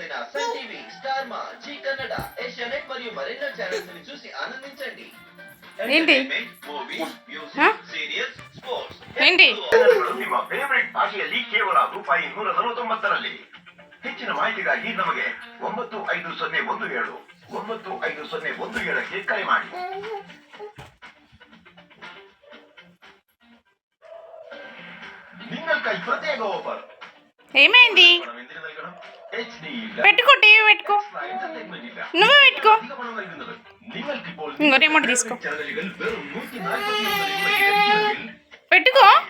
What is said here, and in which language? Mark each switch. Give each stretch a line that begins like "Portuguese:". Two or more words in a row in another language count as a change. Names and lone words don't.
Telugu: సన్ టీవీ, స్టార్ మా, జీ కన్నడ, ఏషియానెట్ మరియు మరెన్నో ఛానల్స్ ని చూసి ఆనందించండి. ఏంటి ఏంటి
Kannada: ನಿಮ್ಮ ಫೇವರೇಟ್ ಭಾಷೆಯಲ್ಲಿ ಕೇವಲ ₹149. ಹೆಚ್ಚಿನ ಮಾಹಿತಿಗಾಗಿ ನಮಗೆ 95017 95017ಕ್ಕೆ ಕರೆ ಮಾಡಿ.
Malayalam: നിങ്ങൾക്കായി പ്രത്യേക ഓഫർ.
Telugu: ఏమైంది? పెట్టుకో, టీవీ పెట్టుకో, నువ్వే పెట్టుకో. ఇంకో రిమోట్ తీసుకో, పెట్టుకో.